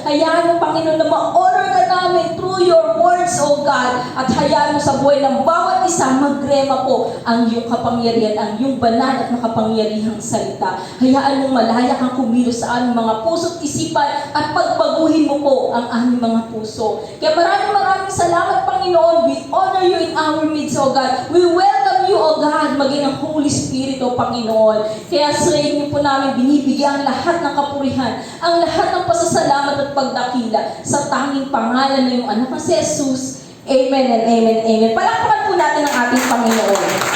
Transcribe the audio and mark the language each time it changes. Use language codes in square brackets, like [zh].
[tl] Hayaan mo, Panginoon, na ma-honor ka namin [en] through your words, O God. [tl] At hayaan mo sa buhay ng bawat isa, magrema po ang iyong kapangyarihan, ang iyong banal at makapangyarihang salita. Hayaan mong malaya kang kumilos sa aming mga puso't isipan at pagbaguhin mo po ang aming mga puso. Kaya maraming salamat, Panginoon. [en] We honor you in our midst, O God. We welcome you, O God, [tl] maging ang Holy Spirit, O Panginoon. Kaya sa inyo po namin binibigyan ang lahat ng kapurihan, ang lahat ng pasasalamat at pagdakila sa tanging pangalan ng iyong anak na si Jesus. Amen and amen, amen. Palakpakan po natin ang ating Panginoon.